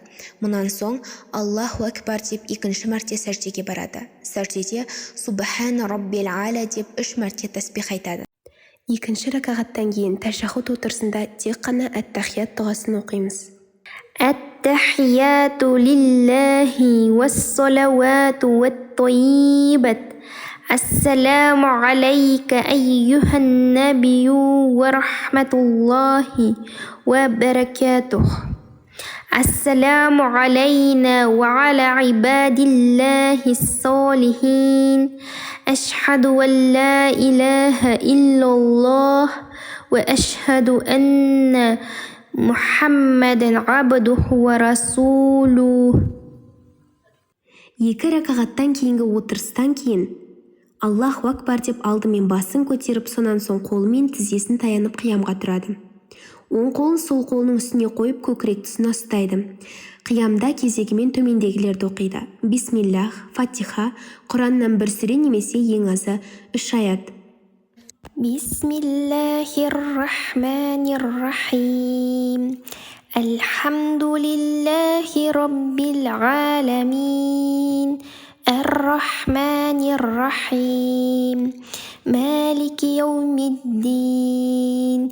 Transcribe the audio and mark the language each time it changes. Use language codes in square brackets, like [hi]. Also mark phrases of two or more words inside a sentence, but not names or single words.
[kk] Мұнан соң [ar] الله أكبر [kk] деп 2-ші мәрте сәждеге барады. Сәждеде [ar] سبحان ربي الأعلى [kk] деп 3 мәрте тәсбих айтады. 2-ші ракағаттан кейін тәшаххуд отырысында тек қана әт-тахият дұғасын оқимыз. [ar] التحيات لله والصلوات والطيبات. السلام عليك أيها النبي ورحمة الله وبركاته. السلام علينا وعلى عباد الله الصالحين. أشهد أن لا إله إلا الله وأشهد أن محمدا عبده ورسوله. [kk] 2 ракағаттан кейінгі отырыстан кейін [ar] الله أكبر [kk] деп алдымен басын көтеріп, сонан соң қолымен тізесін таянып қиямға тұрады. Оң қолын сол қолының үстіне қойып, көкірек тұсына ұстайды. Қиямда кезегімен төмендегілерді оқиды. Бисмиллах, Фатиха, Құраннан 1 сүре немесе ең азы 3 аят. [ar] بسم الله الرحمن الرحيم. الحمد لله رب العالمين. الرحمن الرحيم. مالك يوم الدين.